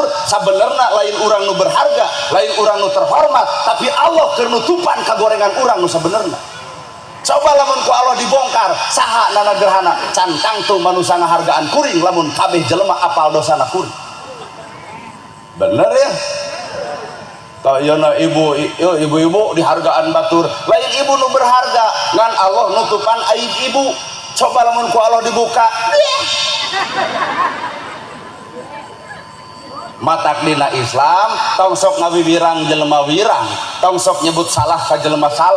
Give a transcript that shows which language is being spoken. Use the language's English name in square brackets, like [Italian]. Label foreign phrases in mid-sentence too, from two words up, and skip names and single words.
[Sundanese] Sabenerna lain urang nu berharga, lain urang nu terhormat, tapi Allah keur nutupan kagorengan urang nu sabenerna. Coba lamun ku Allah dibongkar saha nana gerhana can kangtung manusia ngahargaan kuring lamun kabeh jelema apal dosana kuring. Bener ya? Tau yana ibu-ibu dihargaan batur, lain ibu nu berharga ngan Allah nutupan aib ibu. Coba lamun ku Allah dibuka matak dina Islam tong sok ngawibirang jelema wirang, tong sok nyebut salah ka jelema salah.